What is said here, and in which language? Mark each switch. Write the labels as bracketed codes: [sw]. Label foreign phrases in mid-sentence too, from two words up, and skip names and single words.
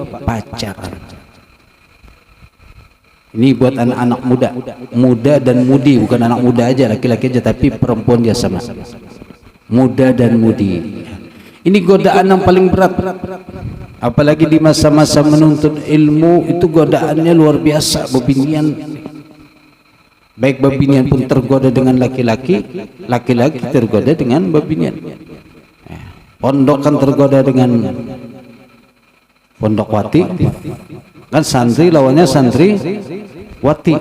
[id] Pacaran. Ini buat anak-anak muda, muda dan mudi, bukan anak muda aja, laki-laki aja, tapi perempuan dia sama. Muda dan mudi. Ini godaan yang paling berat. Apalagi di masa-masa menuntut ilmu itu godaannya luar biasa, bebinian. Baik babinian pun tergoda dengan laki-laki, laki-laki tergoda dengan babinian. Pondokan tergoda dengan pondokwati, kan santri lawannya santri wati.